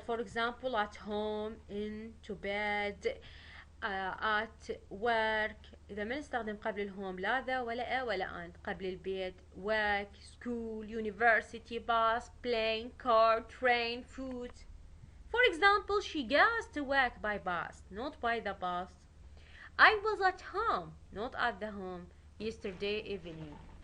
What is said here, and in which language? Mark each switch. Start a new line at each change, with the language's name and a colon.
English: for example at home، in to bed، at work.
Arabic: إذا ما نستخدم قبل الهوم لا ذا ولا ولا أن. قبل البيت
English: work، school، university، bus، plane، car، train، food. for example she goes to work by bus not by the bus. I was at home not at the home yesterday evening.